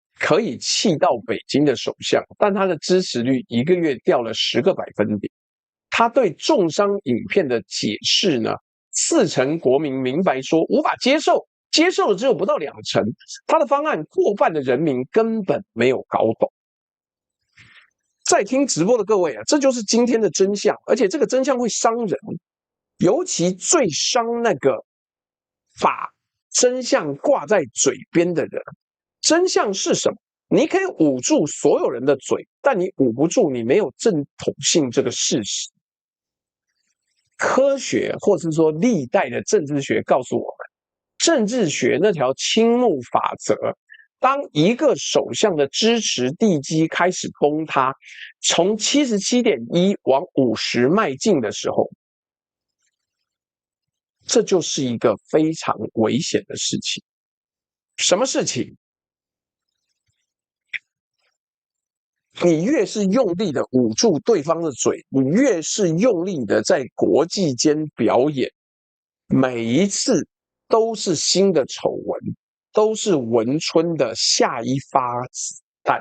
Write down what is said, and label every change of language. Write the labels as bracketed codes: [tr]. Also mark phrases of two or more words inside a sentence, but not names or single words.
[zh] 可以氣到北京的首相，但他的支持率一個月掉了10個百分點。他對重傷影片的解釋呢，40%國民明白說無法接受，接受的只有不到20%。他的方案過半的人民根本沒有搞懂。在聽直播的各位啊，這就是今天的真相，而且這個真相會傷人，尤其最傷那個把真相掛在嘴邊的人。真相是什麼？你可以捂住所有人的嘴，但你捂不住你沒有正統性這個事實。科學或是說歷代的政治學告訴我們，政治學那條青木法則，當一個首相的支持地基開始崩塌，從77.1往50邁進的時候，這就是一個非常危險的事情。什麼事情？你越是用力的捂住對方的嘴，你越是用力的在國際間表演，每一次都是新的醜聞，都是文春的下一發子彈。